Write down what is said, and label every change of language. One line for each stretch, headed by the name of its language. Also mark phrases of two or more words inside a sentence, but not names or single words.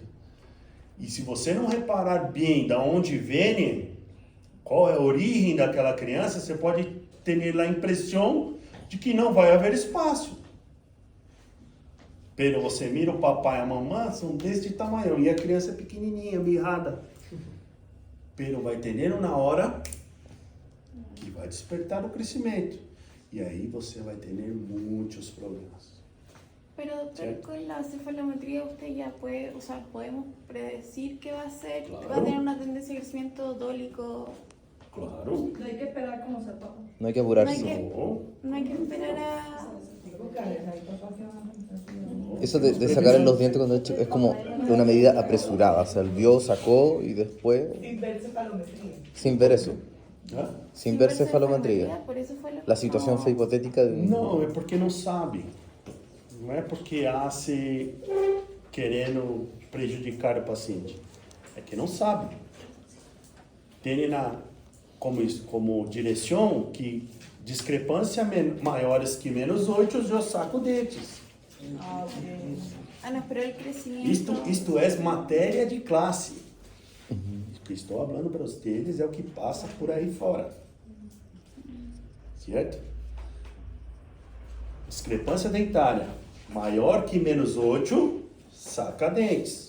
Portuguese: E se você não reparar bem de onde vem, qual é a origem daquela criança, você pode ter a impressão de que não vai haver espaço. Pero você mira o papai e a mamãe, são deste tamanho, e a criança é pequenininha, mirrada. Pero vai ter na hora que vai despertar o crescimento. E aí você vai ter muitos problemas.
Spanish: Pero doctor, con la cefalometría usted ya puede, o sea, podemos predecir que va a ser, Claro. va a tener una tendencia de crecimiento dólico. Claro. No hay que esperar como se toca. No hay que apurarse. No hay que esperar a... Eso de sacar los dientes cuando es como una medida apresurada. O sea, el vio, sacó y después... Sin ver cefalometría. Sin ver eso. ¿Ah? Sin ver cefalometría. Por eso fue lo que La situación no- fue hipotética.
Portuguese: Não, é porque não sabe. Não é porque hace querendo prejudicar o paciente. É que não sabe. Tem como direção que discrepância maiores que menos 8 eu saco dentes.
Spanish: Ah, no, pero el crecimiento...
Portuguese: Isto é matéria de classe. O que estou falando para vocês é o que passa por aí fora. Certo? Discrepância dentária maior que menos 8, saca dentes.